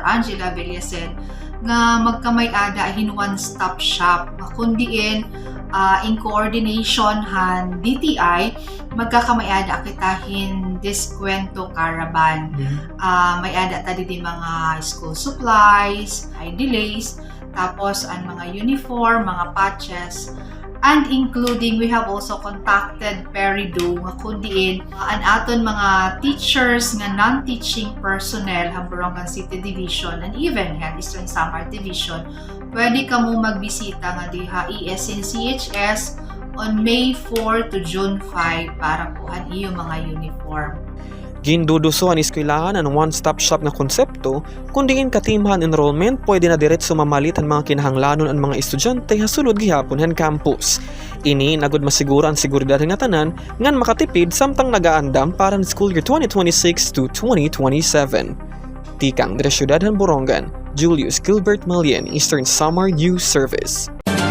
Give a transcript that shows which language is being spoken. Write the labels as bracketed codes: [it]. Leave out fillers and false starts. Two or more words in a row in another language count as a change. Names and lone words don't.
[war] Angela Villasin nga magkamay-ada hin [en] one-stop shop [war] kundiin [en] in coordination [war] han DTI magkakamay-ada kitahin diskwento caravan. May-ada tadi di mga [en] school supplies, ID lace, [war] tapos ang mga uniform, mga patches, [en] and including we have also contacted [war] Perido nga kundiin an aton mga teachers nga [en] non-teaching personnel [war] ng Borongan City Division and even Eastern Samar Division. Pwede ka mo magbisita nga diha ESNCHS on May 4 to June 5 para kuhan iyo mga uniform. Ginduduso ang eskwelahan ang [en] one-stop shop [war] na konsepto, kundi in katimhan enrollment pwede na diretso mamalit ang mga kinahanglanon ang mga estudyante sa sulod gihapon han campus. Ini nagud masiguro ang seguridad nga tanan ngan makatipid samtang nagaandam para ng [en] school year [war] 2026 to 2027. Tikang Syudad han Borongan, Julius Gilbert Malien, Eastern Samar News Service.